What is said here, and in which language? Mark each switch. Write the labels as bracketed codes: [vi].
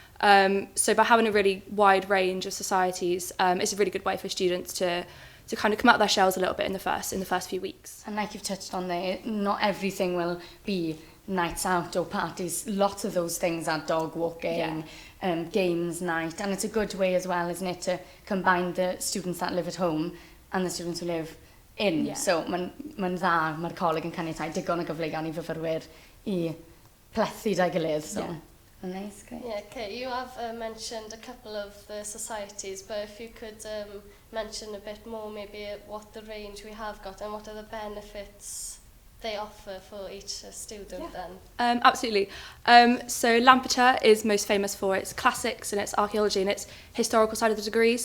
[en] So by having a really wide range of societies, it's a really good way for students to kind of come out of their shells a little bit in the first few weeks. And like you've touched on there, not everything will be nights out or parties. Lots of those things are dog walking, games night, and it's a good way as well, isn't it, to combine the students that live at home and the students who live in. Yeah. [cy] So mae'n dda, mae'r coleg yn caniatau digon o gyfleoedd i fyfyrwyr I plethu da'i gilydd. [en] So. Yeah. Nice, great. Yeah, okay. You have mentioned a couple of the societies, but if you could mention a bit more maybe what the range we have got and what are the benefits they offer for each student then? Absolutely. So Lampeter is most famous for its classics and its archaeology and its historical side of the degrees.